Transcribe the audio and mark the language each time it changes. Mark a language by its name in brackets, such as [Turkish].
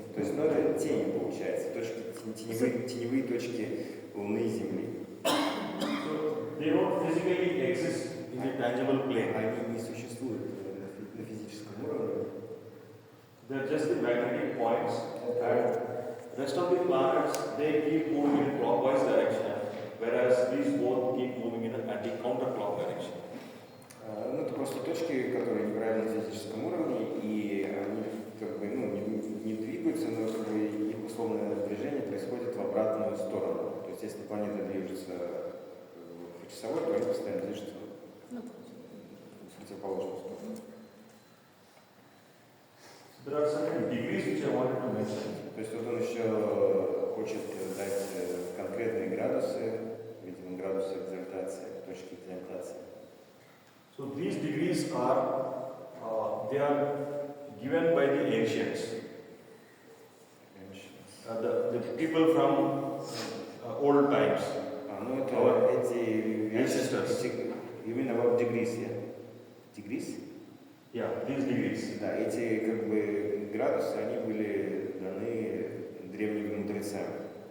[Russian] То есть, ну, это тени, получается, теневые точки Луны и Земли. [English] So they don't physically exist in the tangible plane. [Russian] Они не существуют на физическом уровне. [English] They are just the magnetic points, and rest of the planets they keep moving in clockwise direction, whereas these both keep moving in anti-counterclock direction. [Russian] Ну, это просто точки, которые неправильно на физическом уровне, и они как бы, ну, не двигаются, но как бы их условное движение происходит в обратную сторону. То есть, если планета движется по часовой, то они постоянно движутся в противоположную сторону. [English] There are certain degrees which I wanted to mention. [Russian] То есть вот он еще хочет дать конкретные градусы, видимо, градусы экзальтации, точки экзальтации. [English] So these degrees are they are given by the ancients, the people from old times. [Russian] Ну это эти [English] ancestors. You mean about degrees, yeah? Degrees? Yeah, these degrees. [Russian] Да, эти как бы градусы, они были даны древними мудрецами.